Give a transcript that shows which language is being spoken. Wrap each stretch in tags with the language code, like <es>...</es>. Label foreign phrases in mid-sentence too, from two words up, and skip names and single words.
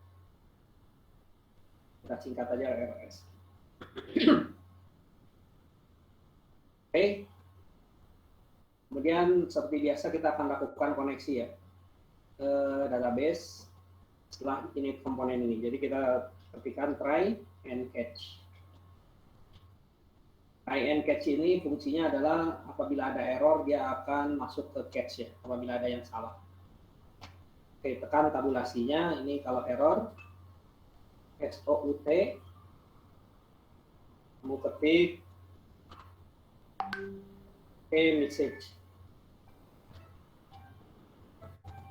<id>Kita singkat aja RS. Oke. Kemudian seperti biasa kita akan lakukan koneksi ya ke database setelah ini komponen ini. Jadi kita ketikkan</id> <en>try and catch. Try and catch</en> <id>ini fungsinya adalah apabila ada error dia akan masuk ke catch ya, apabila ada yang salah. Oke, tekan tabulasinya. Ini kalau error SOUT, kamu ketik message.</id>